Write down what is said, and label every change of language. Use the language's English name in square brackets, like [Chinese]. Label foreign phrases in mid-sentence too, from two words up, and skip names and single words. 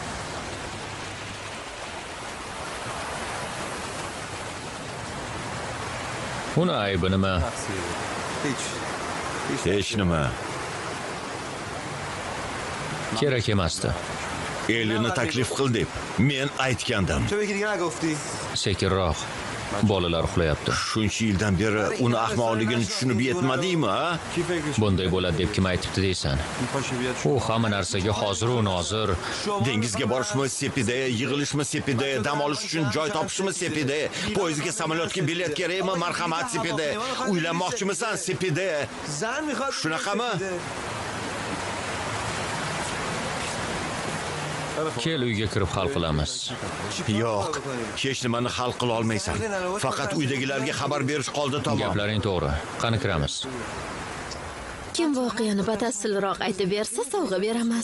[Uzbek] Uni aybi nima? Hech nima. Kerak emasdi. Elini taklif qil deb men aytgandim. [Persian] چه بگی دیگه نگفتی؟ [Uzbek] Sekinroq. Bolalar uxlayapti. Shuncha yildan beri uni ahmoqligini tushunib yetmadingmi, ha? [Persian] کی فکرش [Uzbek] Bunday bo'ladi deb kim aytibdi deysan? [Persian] پاشه بیاد [Uzbek] U hamma narsaga hozir u nozir. Dengizga borishmi sepida, yig'ilishmi sepida, dam olish uchun joy topishmi sepida, poyezdga samolyotga bilet kerakmi, marhamat sepida, uylanmoqchimisan sepida. [Persian] زن میخواد [Uzbek] Shunaqami? Kel uyga kirib hal qilamiz. Yo'q, hech nimani hal qila olmaysan. Faqat uydagilarga xabar berish qoldi tamom. Gaplaring to'g'ri. Qani kiramiz. Kim voqeani batafsilroq aytib bersa, sovg'a beramiz.